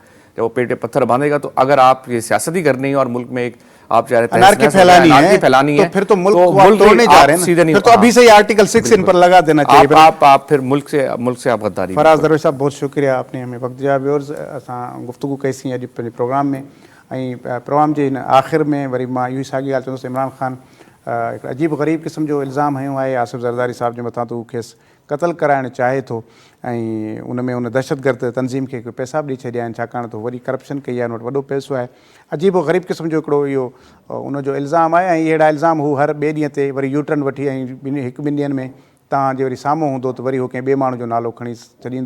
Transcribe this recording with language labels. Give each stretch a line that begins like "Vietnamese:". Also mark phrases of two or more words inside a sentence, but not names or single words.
Urdu: جب وہ پیٹ پہ پتھر باندھے گا تو اگر آپ یہ سیاست ہی کرنی ہے اور ملک میں ایک آپ چاہ رہے ہیں پھیلانی ہے تو پھر تو ملک کو توڑنے جا رہے ہیں، پھر تو ابھی سے ہی آرٹیکل 6 ان پر لگا دینا چاہیے. آپ پھر ملک سے آپ غداری. فراز درویش صاحب بہت شکریہ، آپ نے ہمیں وقت دیا.
Sindhi: ویورز اساں گفتگو کیسی اج پروگرام میں پروگرام کے آخر میں وری ماں یوں ساॻी ॻाल्हि चवंदुसि عمران خان ایک عجیب غریب قسم جو الزام हयो आहे आसिफ ज़रदारी साहब जे मथां तो खेसि क़तल कराइणु चाहे थो ऐं उन में उन दहशतगर्द तंज़ीम खे पैसा बि ॾेई छॾिया आहिनि छाकाणि त वरी करप्शन कई आहे, उन वटि वॾो पैसो आहे. अजीब ग़रीब क़िस्म जो हिकिड़ो इहो उनजो इल्ज़ाम आहे. ऐं अहिड़ा इल्ज़ाम हू हर ॿिए ॾींहं ते वरी यूटर्न वठी ऐं हिकु ॿिनि ॾींहंनि में तव्हांजे वरी साम्हूं हूंदो त वरी हो कंहिं ॿिए माण्हू जो नालो खणी छॾींदो.